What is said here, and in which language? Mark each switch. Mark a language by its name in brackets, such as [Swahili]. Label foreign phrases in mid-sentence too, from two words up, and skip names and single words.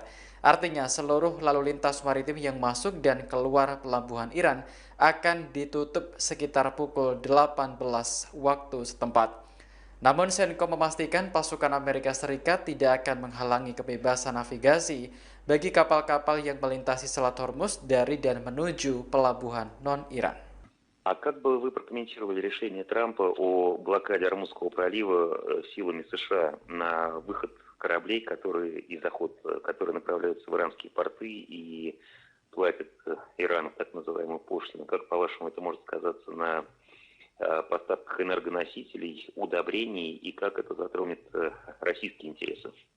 [Indonesian] Artinya seluruh lalu lintas maritim yang masuk dan keluar pelabuhan Iran akan ditutup sekitar pukul 18 waktu setempat. Namun CENTCOM memastikan pasukan Amerika Serikat tidak akan menghalangi kebebasan navigasi bagi kapal-kapal yang melintasi Selat Hormuz dari dan menuju pelabuhan non-Iran. [Russian] А как бы вы прокомментировали решение Трампа о блокаде Ормузского пролива силами США на выход кораблей, которые и заход, которые направляются в иранские порты и платит Ирану так называемую пошлину. Как, по-вашему, это может сказаться на поставках энергоносителей, удобрений, и как это затронет российские интересы?